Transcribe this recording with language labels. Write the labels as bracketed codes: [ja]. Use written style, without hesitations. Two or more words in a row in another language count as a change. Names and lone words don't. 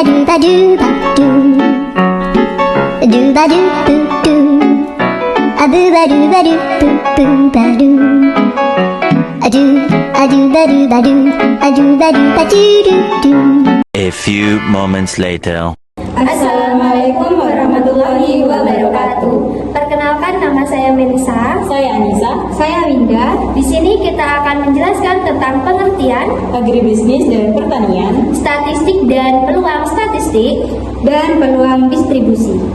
[en] ba doo ba doo, doo ba doo doo doo, a boo ba doo ba doo boo boo ba doo, a doo ba doo ba doo, a doo ba doo ba doo doo doo. A few moments later. [ar] السلام عليكم ورحمة الله وبركاته. [id] Perkenalkan, nama saya Melisa. Saya Anissa. Saya Winda. Di sini kita akan menjelaskan tentang pengertian Agribisnis dan pertanian statistik dan peluang statistik dan peluang distribusi.